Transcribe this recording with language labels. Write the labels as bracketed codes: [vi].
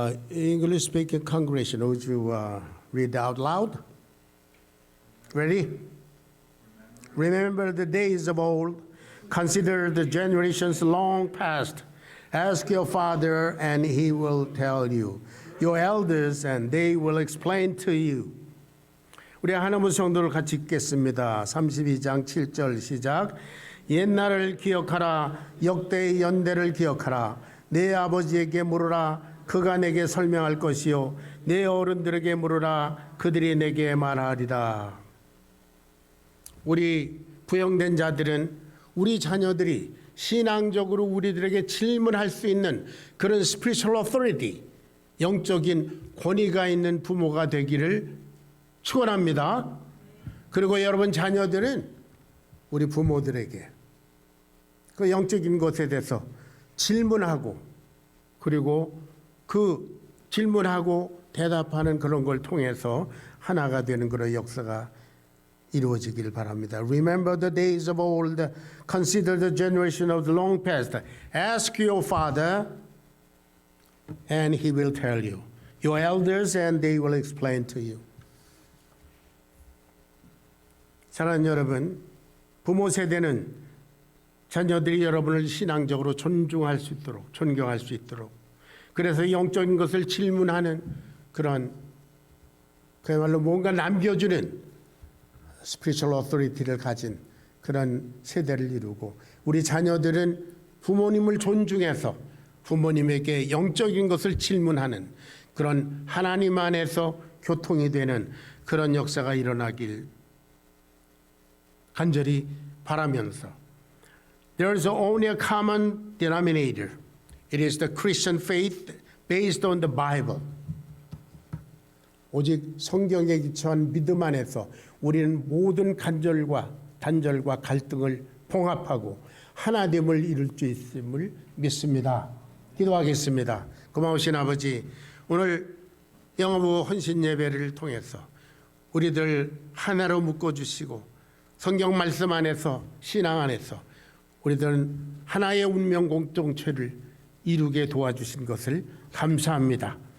[en] English speaking congregation, would you read out loud? Ready? Remember the days of old, consider the generations long past. Ask your father, and he will tell you. Your elders, and they will explain to you. [ko] 우리 하나님 성도를 같이 읽겠습니다. 32장 7절 시작. 옛날을 기억하라. 역대의 연대를 기억하라. 내 아버지에게 물으라. 그가 내게 설명할 것이요. 내 어른들에게 물으라. 그들이 내게 말하리라. 우리 부형된 자들은 우리 자녀들이 신앙적으로 우리들에게 질문할 수 있는 그런 [en] spiritual authority, [ko] 영적인 권위가 있는 부모가 되기를 축원합니다. 그리고 여러분 자녀들은 우리 부모들에게 그 영적인 것에 대해서 질문하고 그리고 그 질문하고 대답하는 그런 걸 통해서 하나가 되는 그런 역사가 이루어지기를 바랍니다. [en] Remember the days of old, consider the generation of the long past. Ask your father, and he will tell you. Your elders, and they will explain to you. [ko] 사랑하는 여러분, 부모 세대는 자녀들이 여러분을 신앙적으로 존중할 수 있도록, 존경할 수 있도록, 그래서 영적인 것을 질문하는 그런 그야말로 뭔가 남겨주는 spiritual authority를 가진 그런 세대를 이루고, 우리 자녀들은 부모님을 존중해서 부모님에게 영적인 것을 질문하는 그런 하나님 안에서 교통이 되는 그런 역사가 일어나길 간절히 바라면서, [en] There is only a common denominator. It is the Christian faith based on the Bible. [ko] 오직 성경에 기초한 믿음 안에서 우리는 모든 단절과 갈등을 봉합하고 하나됨을 이룰 수 있음을 믿습니다. 기도하겠습니다. 고마우신 아버지, 오늘 영어부 헌신 예배를 통해서 우리들 하나로 묶어주시고 성경 말씀 안에서 신앙 안에서 우리들은 하나의 운명 공동체를 이루게 도와주신 것을 감사합니다.